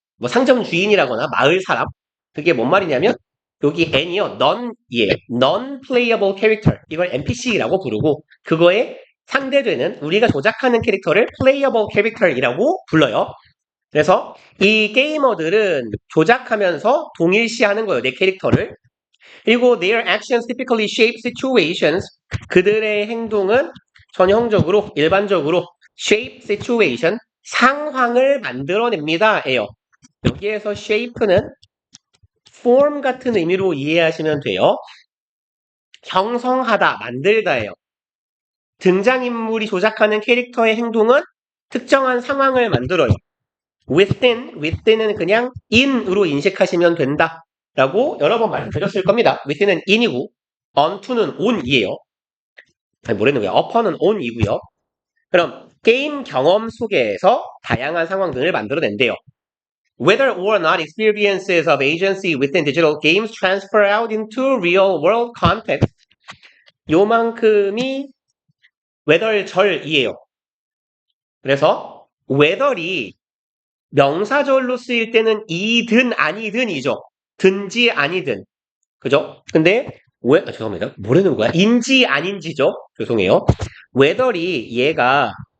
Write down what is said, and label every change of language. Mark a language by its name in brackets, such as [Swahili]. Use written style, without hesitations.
[Korean] 뭐 상점 주인이라거나 마을 사람. 그게 뭔 말이냐면 여기 N이요. [English] non이에요. non-playable character. [Korean] 이걸 NPC라고 부르고 그거에 상대되는 우리가 조작하는 캐릭터를 playable character이라고 불러요. 그래서 이 게이머들은 조작하면서 동일시하는 거예요. 내 캐릭터를. 그리고 [English] their actions typically shape situations. [Korean] 그들의 행동은 전형적으로 일반적으로 shape situation 상황을 만들어냅니다. 예요. 여기에서 shape는 form 같은 의미로 이해하시면 돼요. 형성하다, 만들다예요. 등장인물이 조작하는 캐릭터의 행동은 특정한 상황을 만들어요. within은 그냥 in으로 인식하시면 된다. 라고 여러 번 말씀드렸을 겁니다. within은 in이고 onto는 on이에요. 뭐라는 거야? upper는 on이고요. 그럼 게임 경험 속에서 다양한 상황 등을 만들어낸대요. [English] Whether or not experiences of agency within digital games transfer out into real world context. [Korean] 요만큼이 whether절이에요. 그래서 whether이 명사절로 쓰일 때는 이든 아니든이죠. 든지 아니든. 그죠? 근데 죄송합니다. 뭐라는 거야? 인지 아닌지죠? 죄송해요. whether이 얘가